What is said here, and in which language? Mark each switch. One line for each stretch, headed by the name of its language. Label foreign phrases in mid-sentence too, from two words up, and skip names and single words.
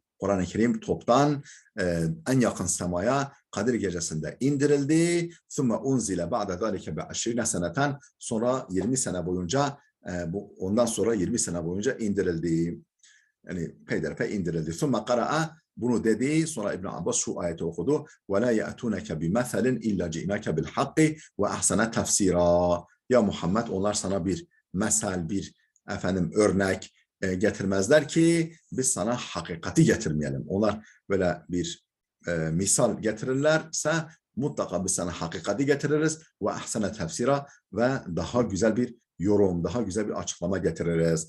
Turkish: Kur'an-ı Kerim toptan en yakın semaya Kadir gecesinde indirildi.
Arabic: ثم أنزل بعد ذلك ب 20 سنة,
Turkish: sonra 20 sene boyunca, ondan sonra 20 sene boyunca indirildi. Yani peyderpey indirildi.
Arabic: ثم قرأ,
Turkish: bunu dedi, sonra İbn Abbas şu ayeti okudu.
Arabic: وَلَا يَأْتُونَكَ بِمَثَلٍ اِلَّا جِئْنَاكَ بِالْحَقِّ وَاَحْسَنَ تَفْسِيرًا.
Turkish: Ya Muhammed, onlar sana bir mesel, bir örnek getirmezler ki biz sana hakikati getirmeyelim. Onlar böyle bir misal getirirlerse mutlaka biz sana hakikati getiririz ve
Arabic: أحسن تفسيرا,
Turkish: ve daha güzel bir yorum, daha güzel bir açıklama getiririz.